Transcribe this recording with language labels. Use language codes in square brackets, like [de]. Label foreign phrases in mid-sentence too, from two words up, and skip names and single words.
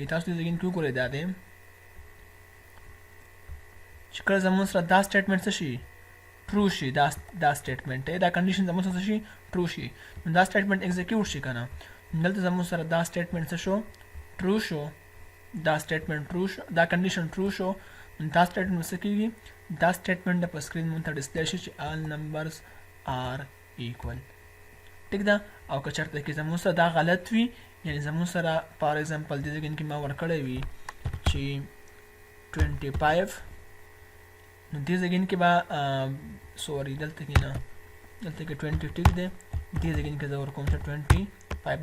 [ps] تاسو دې ځای کې وګورئ دا دی چې کله زموږ سره دا سټیټمنټ څه شي ټرو شي، دا سټیټمنټ دی، دا کنډیشن زموږ سره څه شي ټرو شي، نو دا [en] statement execute [ps] شي که نه. دلته زموږ سره دا سټیټمنټ څه شو ټرو شو، دا سټیټمنټ ټرو شو، دا کنډیشن ټرو شو. دا سټیټمنټ څه کېږي دا سټیټمنټ په سکرین مونږ ته ډسپلی شي چې [en] all numbers are equal. [ps] ټیک ده. او که چېرته کې زموږ سره دا غلط وي، یعنې زموږ سره [en] for example [ps] دې ځای کې ما ورکړی وي چې 25، نو دې ځای کې به سوري دلته کې نه، دلته کې 20 ټیک دی، دې ځای کې زه ورکوم چې 25.